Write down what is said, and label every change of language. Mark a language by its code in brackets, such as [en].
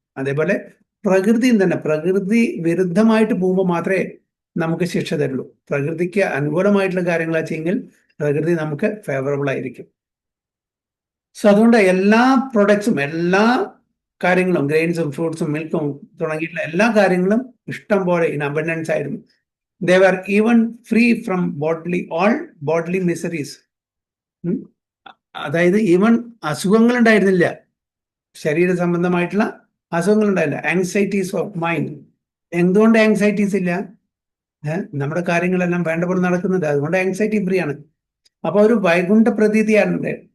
[ml] അതേപോലെ പ്രകൃതിയും തന്നെ പ്രകൃതി വിരുദ്ധമായിട്ട് പോകുമ്പോൾ മാത്രമേ നമുക്ക് ശിക്ഷ തരുള്ളൂ. പ്രകൃതിക്ക് അനുകൂലമായിട്ടുള്ള കാര്യങ്ങളാ ചെയ്യെങ്കിൽ പ്രകൃതി നമുക്ക് ഫേവറബിൾ ആയിരിക്കും. സോ അതുകൊണ്ട് എല്ലാ പ്രൊഡക്ട്സും, എല്ലാ കാര്യങ്ങളും, ഗ്രെയിൻസും ഫ്രൂട്ട്സും മിൽക്കും തുടങ്ങിയിട്ടുള്ള എല്ലാ കാര്യങ്ങളും ഇഷ്ടം പോലെ [en] in abundance [ml] ആയിരുന്നു. [en] They were even free from all bodily miseries. [ml] അതായത് ഈവൻ അസുഖങ്ങൾ ഉണ്ടായിരുന്നില്ല, ശരീര സംബന്ധമായിട്ടുള്ള അസുഖങ്ങൾ ഉണ്ടായില്ല. [en] Anxieties of mind. [ml] എന്തുകൊണ്ട് ആങ്സൈറ്റീസ് ഇല്ല? നമ്മുടെ കാര്യങ്ങളെല്ലാം വേണ്ട പോലെ നടക്കുന്നുണ്ട്, അതുകൊണ്ട് [en] anxiety free [ml] ആണ്. അപ്പൊ ഒരു വൈകുണ്ഠ പ്രതീതിയാണ്.